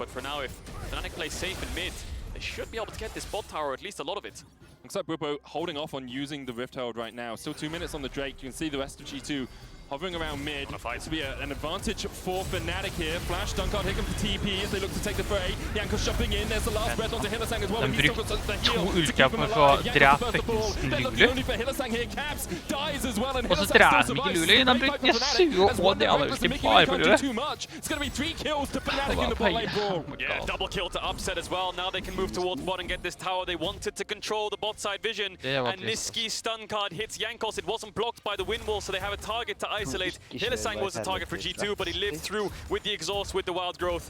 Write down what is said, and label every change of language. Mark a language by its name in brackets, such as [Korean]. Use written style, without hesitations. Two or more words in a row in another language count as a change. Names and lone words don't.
[English] But for now, if Fnatic plays safe in mid, they should be able to get this bot tower, at least a lot of it. Looks like Bwipo holding off on using the Rift Herald right now. Still 2 minutes on the Drake. You can see the rest of G2 hovering around mid. This will be an advantage for Fnatic here. Flash, Dunkard hit him for TP as they look to take the fray. Jankos jumping in. There's the last breath onto Hylissang as well. [Norwegian] De brukte 2 ultier for å drepe faktisk Lulu. Og så dreper de ikke Lulu. De brukte Yasuo og det alle ulti bare for Lulu. [English] Yeah, double kill to Upset as well. Now they can move towards bot and get this tower. They wanted to control the bot side vision. And Niski's stun card hits Jankos. It wasn't blocked by the wind wall, so they have a target to isolate. Hylissang was the target for G2, but he lived through with the exhaust, with the wild growth.